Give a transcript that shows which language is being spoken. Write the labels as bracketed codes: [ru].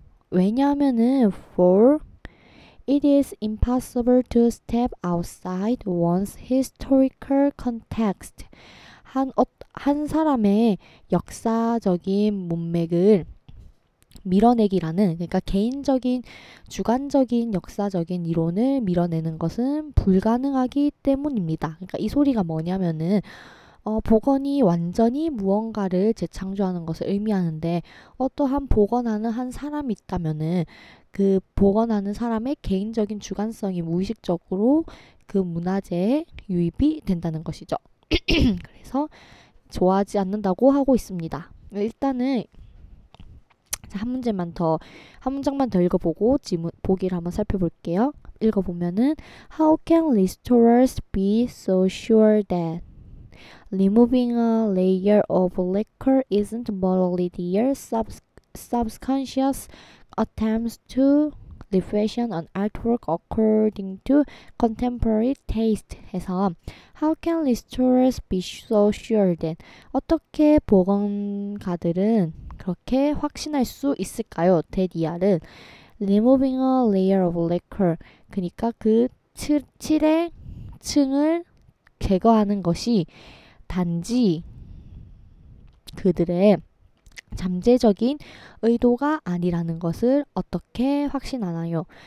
[ko] 왜냐하면은 [en] for it is impossible to step outside one's historical context. [ko] 한 사람의 역사적인 문맥을 밀어내기라는, 그러니까 개인적인 주관적인 역사적인 이론을 밀어내는 것은 불가능하기 때문입니다. 그러니까 이 소리가 뭐냐면은 복원이 완전히 무언가를 재창조하는 것을 의미하는데 어떠한 복원하는 한 사람이 있다면은 그 복원하는 사람의 개인적인 주관성이 무의식적으로 그 문화재에 유입이 된다는 것이죠. 그래서 좋아하지 않는다고 하고 있습니다. 일단은 한 문장만 더 읽어보고 보기를 한번 살펴볼게요. 읽어보면은 [en] How can restorers be so sure that removing a layer of lacquer isn't morally their subconscious attempts to refashion an artwork according to contemporary taste [ko] 해서 [en] How can restorers be so sure that [ko] 어떻게 복원가들은 그렇게 확신할 수 있을까요? 데디아는 [en] removing a layer of lacquer [ko] 그러니까 그 칠의 층을 제거하는 것이 단지 그들의 잠재적인 의도가 아니라는 것을 어떻게 확신하나요?